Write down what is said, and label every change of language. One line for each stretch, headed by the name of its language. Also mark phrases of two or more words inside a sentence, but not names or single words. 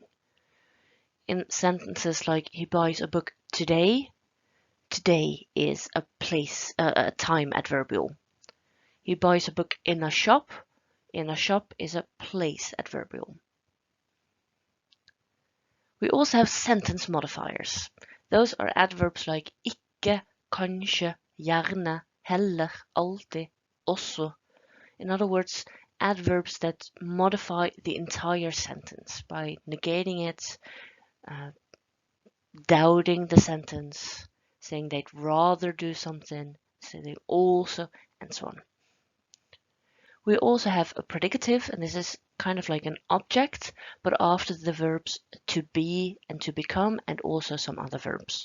English: In sentences like he buys a book today, today is a place, a time adverbial. He buys a book in a shop is a place adverbial. We also have sentence modifiers. Those are adverbs like
Norwegian: ikke, kanskje, gjerne, heller, alltid, også.
English: In other words, adverbs that modify the entire sentence by negating it, doubting the sentence, saying they'd rather do something, saying they also, and so on. We also have a predicative, and this is kind of like an object, but after the verbs to be and to become, and also some other verbs.